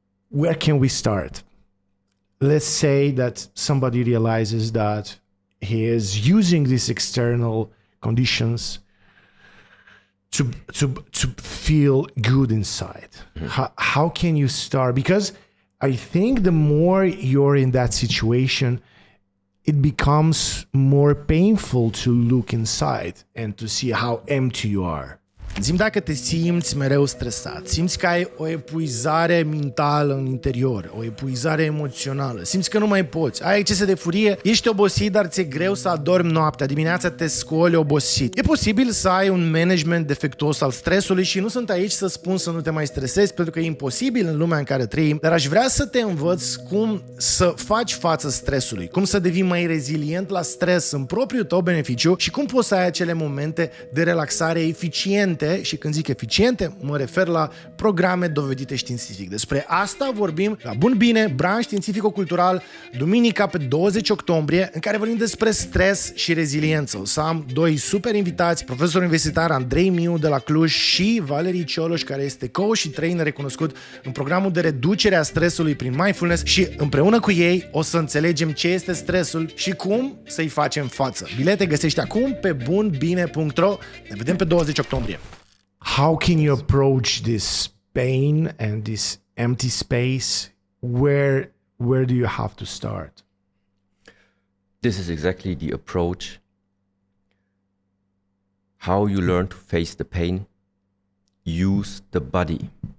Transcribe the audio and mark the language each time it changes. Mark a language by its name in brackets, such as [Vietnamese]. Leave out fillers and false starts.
[English] where can we start? Let's say that somebody realizes that he is using these external conditions to feel good inside. How can you start? Because I think the more you're in that situation, it becomes more painful to look inside and to see how empty you are. [Romanian] Zi-mi dacă te simți mereu stresat, simți că ai o epuizare mentală în interior, o epuizare emoțională, simți că nu mai poți, ai excese de furie, ești obosit, dar ți-e greu să adormi noaptea, dimineața te scoli obosit. E posibil să ai un management defectuos al stresului și nu sunt aici să spun să nu te mai stresezi, pentru că e imposibil în lumea în care trăim, dar aș vrea să te învăț cum să faci față stresului, cum să devii mai rezilient la stres în propriul tău beneficiu și cum poți să ai acele momente de relaxare eficiente. Și când zic eficiente, mă refer la programe dovedite științific. Despre asta vorbim la Bun Bine, branș științifico-cultural, duminica pe 20 octombrie, în care vorbim despre stres și reziliență. O să am doi super invitați, profesorul universitar Andrei Miu de la Cluj și Valerii Cioloș, care este coach și trainer recunoscut în programul de reducere a stresului prin mindfulness și împreună cu ei o să înțelegem ce este stresul și cum să-i facem față. Bilete găsești acum pe bunbine.ro. Ne vedem pe 20 octombrie. [English] How can you approach this pain and this empty space? Where do you have to start? This is exactly the approach. How you learn to face the pain. Use the body.